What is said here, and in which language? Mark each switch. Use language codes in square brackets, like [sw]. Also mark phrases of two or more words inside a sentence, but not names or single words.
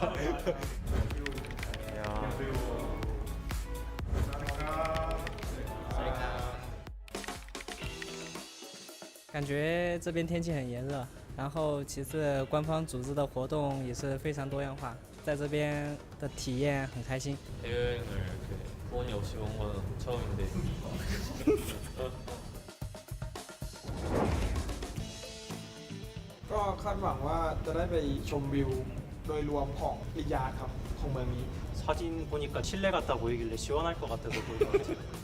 [zh] 感觉这边天气很炎热，然后其次官方组织的活动也是非常多样化，在这边的体验很开心。 [ko] 해외여행을 이렇게 부모님 없이 온 건 처음인데. [th] ก็คาดหวังว่าจะได้ไปชมวิวโดยรวมของริยาดครับของเมืองนี้ [ko] 사진 보니까 칠레 같다 보이길래 시원할 것 같아서 보이는 것 같아요.